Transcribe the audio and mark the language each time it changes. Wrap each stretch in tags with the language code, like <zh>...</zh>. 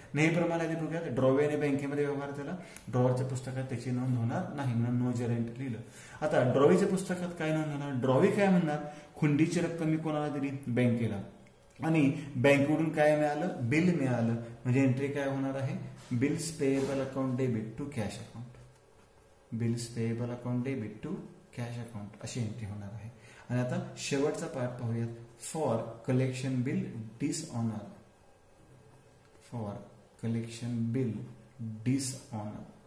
<mr>नेहमीप्रमाणे आधी बघूयात ड्रॉवे आणि बँकेमध्ये व्यवहार झाला. ड्रॉवरच्या पुस्तकात त्याची नोंद होणार नाही,</mr> <en>no journal entry</en> <mr>लिहिलं. आता ड्रॉवीच्या पुस्तकात काय नोंद होणार? ड्रॉवी काय म्हणणार? हुंडीची रक्कम मी कोणाला दिली? बँकेला. आणि बँकेकडून काय मिळालं? बिल मिळालं. म्हणजे एंट्री काय होणार आहे?</mr> <en>Bills payable account debit to cash account. Bills payable account debit to cash account</en> <mr>अशी एंट्री होणार आहे. आणि आता शेवटचा पार्ट पाहूयात.</mr> <en>For collection bill dishonour. For collection bill dishonour.</en>